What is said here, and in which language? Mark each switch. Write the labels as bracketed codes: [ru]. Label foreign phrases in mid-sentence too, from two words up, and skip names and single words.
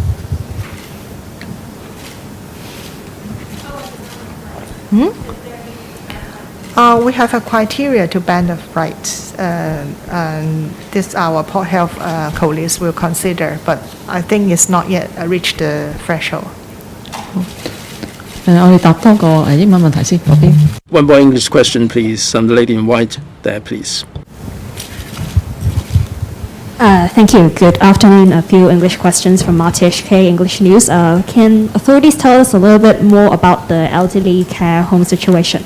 [en] We have a criteria to ban the flights. This our Port Health colleagues will consider, but I think it's not yet reached the threshold. [yue] 我哋答多個英文問題先，嗰邊。 [en] One more English question, please. The lady in white there, please. Thank you. Good afternoon. A few English questions from RTHK English News. Can authorities tell us a little bit more about the elderly care home situation?